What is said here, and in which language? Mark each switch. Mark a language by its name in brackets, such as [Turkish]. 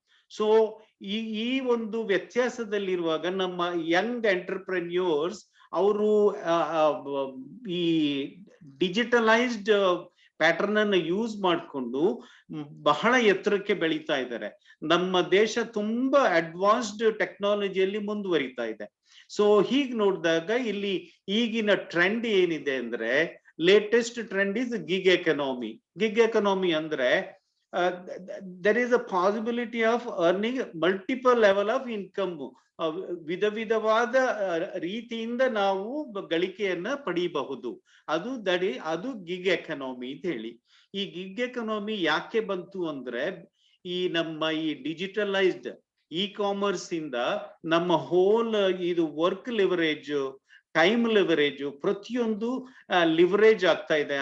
[Kannada] So ಈ ಒಂದು ವ್ಯತ್ಯಾಸದಲ್ಲಿರುವಾಗ ನಮ್ಮ ಯಂಗ್ ಎಂಟರ್ಪ್ರೆನ್ಯೂರ್ಸ್ ಅವರು ಈ ಡಿಜಿಟಲೈಸ್ಡ್ ಪ್ಯಾಟರ್ನ್ ಅನ್ನು ಯೂಸ್ ಮಾಡಿಕೊಂಡು ಬಹಳ ಎತ್ತರಕ್ಕೆ ಬೆಳೀತಾ ಇದ್ದಾರೆ. ನಮ್ಮ ದೇಶ ತುಂಬಾ ಅಡ್ವಾನ್ಸ್ಡ್ ಟೆಕ್ನಾಲಜಿಯಲ್ಲಿ ಮುಂದುವರಿತಾ ಇದೆ. ಸೊ ಹೀಗ್ ನೋಡಿದಾಗ ಇಲ್ಲಿ ಈಗಿನ ಟ್ರೆಂಡ್ ಏನಿದೆ ಅಂದ್ರೆ, [English] Latest trend is gig economy. [Kannada] Gig economy ಅಂದ್ರೆ [English] there is a possibility of earning multiple level of income. [Kannada] ವಿಧವಾದ ರೀತಿಯಿಂದ ನಾವು ಗಳಿಕೆಯನ್ನ ಪಡೆಯಬಹುದು. ಅದು ಗಿಗ್ ಎಕನಾಮಿ ಅಂತ ಹೇಳಿ. ಈ ಗಿಗ್ ಎಕನಾಮಿ ಯಾಕೆ ಬಂತು ಅಂದ್ರೆ, ಈ ನಮ್ಮ ಈ ಡಿಜಿಟಲೈಸ್ಡ್ ಇ-ಕಾಮರ್ಸ್ ಇಂದ ನಮ್ಮ ಹೋಲ್ ಇದು ವರ್ಕ್ ಲಿವರೇಜ್, ಟೈಮ್ ಲಿವರೇಜ್, ಪ್ರತಿಯೊಂದು ಲಿವರೇಜ್ ಆಗ್ತಾ ಇದೆ.